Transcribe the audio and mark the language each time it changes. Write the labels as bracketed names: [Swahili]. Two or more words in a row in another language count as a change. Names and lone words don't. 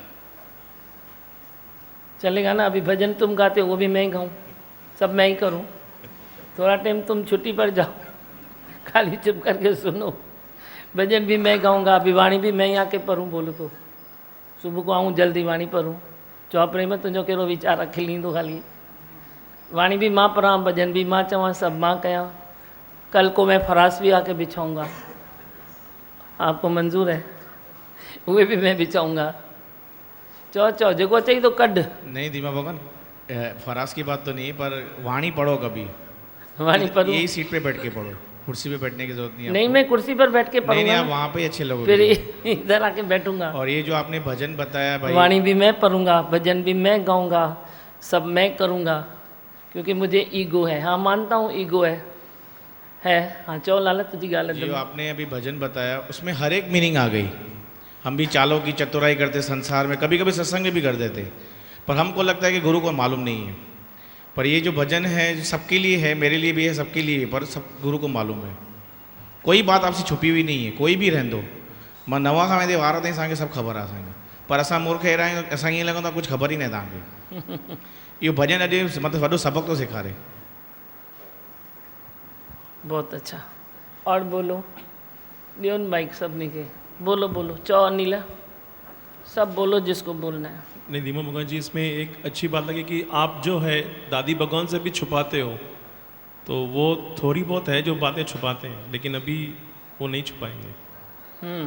[Hindi] चलेगा ना? अभी भजन तुम गाते हो वो भी मैं ही गाऊँ, सब मैं ही करूँ। थोड़ा टाइम तुम छुट्टी पर जाओ, खाली चुप करके सुनो। भजन भी मैं गाऊंगा, अभी वाणी भी मैं ही आके पढ़ूँ। बोलो तो सुबह को आऊँ जल्दी वाणी पढ़ूँ। [Sindhi] चौपड़े में तुंहिंजो कहिड़ो वीचार अखिल ईंदो? खाली वाणी भी मां पढ़ां, भजन भी मां चवां, सब मां कयां। [Hindi] कल को मैं फरास भी आके बिछाऊंगा, आपको मंजूर है? उहे भी मैं बिछाऊंगा। [Sindhi] चो चो जेको चई तो कढ। [Hindi] नहीं दीमा भगवान, फराज की बात तो नहीं है, पर वाणी पढ़ो कभी, वाणी पढ़ूं? यही सीट पे बैठ के पढ़ो, कुर्सी पे बैठने की जरूरत नहीं है नहीं, आपको। मैं कुर्सी पर बैठ के नहीं पढ़ूंगा। आप वहाँ पे ही अच्छे लोग। फिर इधर आके बैठूंगा। और ये जो आपने भजन बताया भाई, वाणी भी मैं पढ़ूंगा, भजन भी मैं गाऊंगा, सब मैं करूंगा, क्योंकि मुझे ईगो है। हाँ मानता हूँ ईगो है। हाँ [Sindhi] चो लाला तुझी गाल [Hindi] जो आपने अभी भजन बताया उसमें हर एक मीनिंग आ गई। हम भी चालों की चतुराई करते संसार में, कभी कभी सत्संग भी कर देते, पर हमको लगता है कि गुरु को मालूम नहीं है। पर ये जो भजन है सबके लिए है, मेरे लिए भी है, सबके लिए है, पर सब गुरु को मालूम है। कोई बात आपसे छुपी हुई नहीं है, कोई भी रहंदो। [Sindhi] मां नवा खां वेंदे वार ताईं असांखे सभु ख़बर आहे असांखे, पर असां मूर्ख अहिड़ा आहियूं, असांखे ईअं लॻंदो आहे कुझु ख़बर ई न आहे तव्हांखे। इहो भजन अॼु मतिलबु वॾो सबक़ थो सेखारे। [Hindi] बहुत अच्छा। और बोलो, [Sindhi] ॾियो न माइक सभिनी खे। [Hindi] बोलो बोलो, चओ अनिल, सब बोलो जिसको बोलना है। नहीं दीमा भगवान जी, इसमें एक अच्छी बात लगी कि आप जो है दादी भगवान से भी छुपाते हो, तो वो थोड़ी बहुत है जो बातें छुपाते हैं, लेकिन अभी वो नहीं छुपाएंगे।